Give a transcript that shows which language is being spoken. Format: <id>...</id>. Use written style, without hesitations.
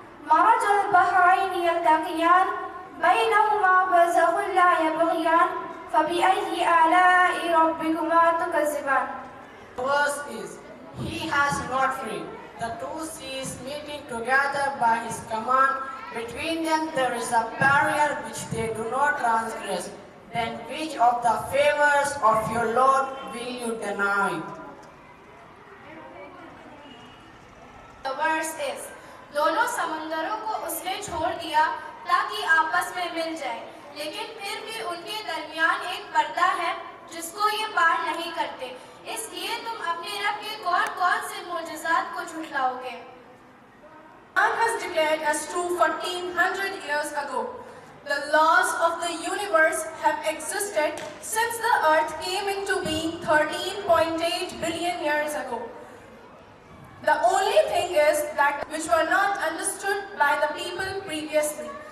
<ar>مرج البحرين يلتقيان بينهما برزخ لا يبغيان فبأي آلاء ربكما تكذبان.</ar> <en>The verse is, He has not freed the two seas meeting together by His command. Between them there is a barrier which they do not transgress. Then which of the favors of your Lord will you deny? The verse is,</en> <hi>दोनों समंदरों को उसने छोड़ दिया ताकि आपस में मिल जाए, लेकिन फिर भी उनके दरमियान एक पर्दा है जिसको ये पार नहीं करते, इसलिए तुम अपने रब के कौन-कौन से मोजज़ात को झुठलाओगे।</hi> <en>God has declared as true 1400 years ago. The laws of the universe have existed since the earth came into being 13.8 billion years ago. The only thing is that which were not understood by the people previously.</en>